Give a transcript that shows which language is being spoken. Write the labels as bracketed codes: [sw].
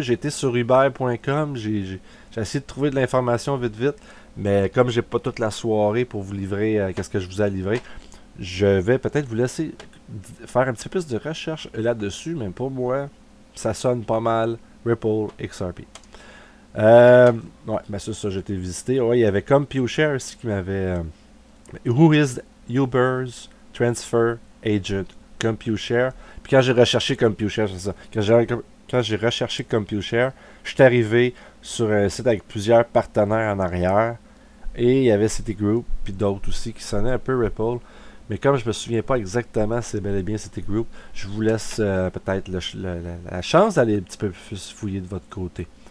[fr] J'ai été sur uber.com, j'ai essayé de trouver de l'information vite, mais comme j'ai pas toute la soirée pour vous livrer qu'est-ce que je vous ai livré, je vais peut-être vous laisser faire un petit peu plus de recherche là-dessus, mais pour moi, ça sonne pas mal Ripple XRP. Ouais, ben ça, j'ai été visité. Ouais, il y avait CompuShare aussi qui m'avait. [en] Who is Uber's Transfer Agent? CompuShare. [fr] Puis quand j'ai recherché CompuShare, c'est ça. Quand j'ai recherché CompuShare, je suis arrivé sur un site avec plusieurs partenaires en arrière. Et il y avait Citigroup, puis d'autres aussi qui sonnaient un peu Ripple. Mais comme je me souviens pas exactement si c'est bel et bien Citigroup, je vous laisse peut-être la chance d'aller un petit peu plus fouiller de votre côté.